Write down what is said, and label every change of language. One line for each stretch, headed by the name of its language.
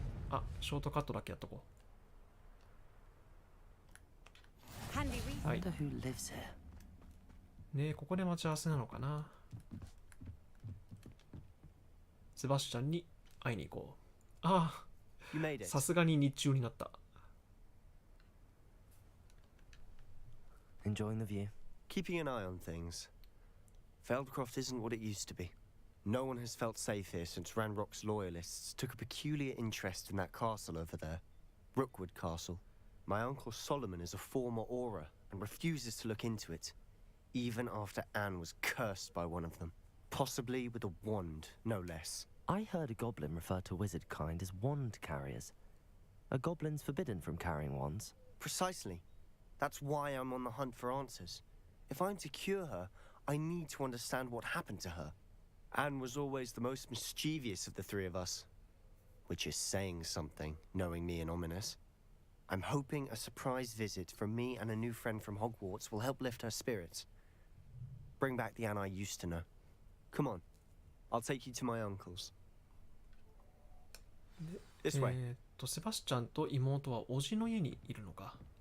Japanese: あ、ショートカットだけやっとこう。はい。
English: Wonder who lives here.
Japanese: ねえ、ここで待ち合わせなのかな。セバスチャンに会いに行こう。あ
English: You made あ、 it.
Japanese: さすがに日中になった。
English: Enjoying the view. Keeping an eye on things. Feldcroft isn't what it used to be. No one has felt safe here since Ranrock's loyalists took a peculiar interest in that castle over there. Rookwood Castle. My uncle Solomon is a former Auror and refuses to look into it, even after Anne was cursed by one of them. Possibly with a wand, no less. I heard a goblin refer to wizard kind as wand carriers. Are goblins forbidden from carrying wands? Precisely. That's why I'm on the hunt for answers. If I'm to cure her, I need to understand what happened to her. Anne was always the most mischievous of the three of us. Which is saying something, knowing me and Ominous. I'm hoping a surprise visit from me and a new friend from Hogwarts will help lift her spirits. Bring back the Anne I used to know. Come on. I'll take you to my uncle's. This way.
Japanese: セバスチャンと妹は叔父の家にいるのか。